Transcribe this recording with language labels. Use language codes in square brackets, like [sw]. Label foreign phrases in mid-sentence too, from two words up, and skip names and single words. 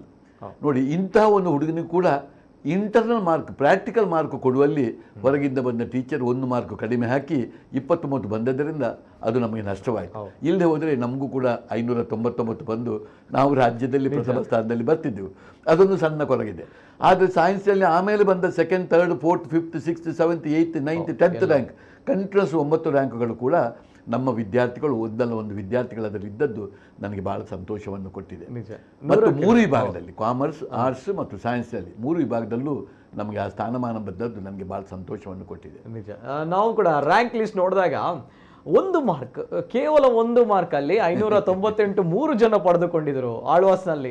[kn] ನೋಡಿ, ಇಂತಹ ಒಂದು ಹುಡುಗನಿಗೆ ಕೂಡ ಇಂಟರ್ನಲ್ ಮಾರ್ಕ್, ಪ್ರಾಕ್ಟಿಕಲ್ ಮಾರ್ಕ್ ಕೊಡುವಲ್ಲಿ ಹೊರಗಿಂದ ಬಂದ ಟೀಚರ್ 1 ಮಾರ್ಕ್ ಕಡಿಮೆ ಹಾಕಿ 23 ಬಂದದ್ದರಿಂದ ಅದು ನಮಗೆ ನಷ್ಟವಾಯಿತು. ಇಲ್ಲದೆ ಹೋದರೆ ನಮಗೂ ಕೂಡ 599 ಬಂದು ನಾವು ರಾಜ್ಯದಲ್ಲಿ ಪ್ರಥಮ ಸ್ಥಾನದಲ್ಲಿ ಬರ್ತಿದ್ದೆವು. ಅದೊಂದು ಸಣ್ಣ ಕೊರಗಿದೆ. ಆದರೆ ಸೈನ್ಸಲ್ಲಿ ಆಮೇಲೆ ಬಂದ 2nd, 3rd, 4th, 5th, 6th, 7th, 8th, 9th, 10th ರ್ಯಾಂಕ್, ಕಂಟಿನ್ಯೂಸ್ 9 ರ್ಯಾಂಕ್ಗಳು ಕೂಡ ನಮ್ಮ ವಿದ್ಯಾರ್ಥಿಗಳು ಒಂದು ವಿದ್ಯಾರ್ಥಿಗಳು ಅದರಲ್ಲಿ ಇದ್ದದ್ದು ನನಗೆ ಬಹಳ ಸಂತೋಷವನ್ನು ಕೊಟ್ಟಿದೆ. ಮತ್ತು 3 ವಿಭಾಗದಲ್ಲಿ ಕಾಮರ್ಸ್, ಆರ್ಟ್ಸ್ ಮತ್ತು ಸೈನ್ಸ್ನಲ್ಲಿ 3 ವಿಭಾಗದಲ್ಲೂ ನಮಗೆ ಆ ಸ್ಥಾನಮಾನ ಬಂದದ್ದು ನನಗೆ ಬಹಳ ಸಂತೋಷವನ್ನು ಕೊಟ್ಟಿದೆ. ನಿಜ. ನಾವು ಕೂಡ ರ್ಯಾಂಕ್ ಲಿಸ್ಟ್ ನೋಡಿದಾಗ 1 ಮಾರ್ಕ್, ಕೇವಲ 1 ಮಾರ್ಕಲ್ಲಿ 598 3 ಜನ ಪಡೆದುಕೊಂಡಿದ್ರು ಆಳ್ವಾಸ್ನಲ್ಲಿ.